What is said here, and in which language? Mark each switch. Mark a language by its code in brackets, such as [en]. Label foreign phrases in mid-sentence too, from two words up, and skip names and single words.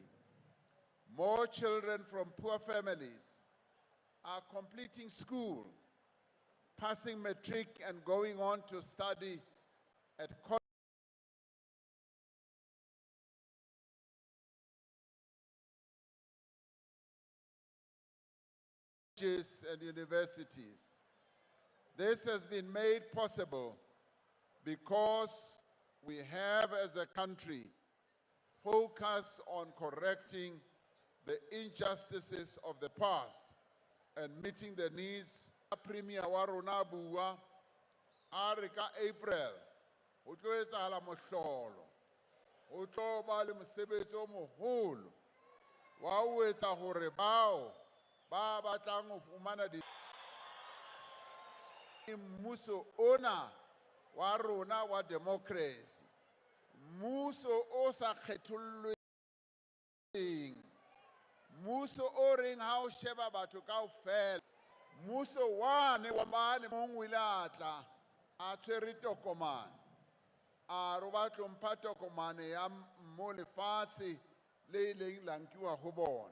[en] More children from poor families are completing school, passing matric and going on to study at colleges and universities. This has been made possible because we have, as a country, focused on correcting the injustices of the past and meeting the needs. [st] Premier wa rona bua a re ka April ho tlo etsahala mohlolo, ho tlo ba le mosebetsi o moholo wa ho etsa hore bao ba batlang ho fumana mmuso ona wa rona wa democracy, mmuso o sa kgethollweng, mmuso o reng ha o sheba batho kaofela, mmuso wane wa mane mong o ile a tla a tshwere tokomane a re ba tlo mpha tokomane ya mo lefatshe le ileng la nkiwa ho bona.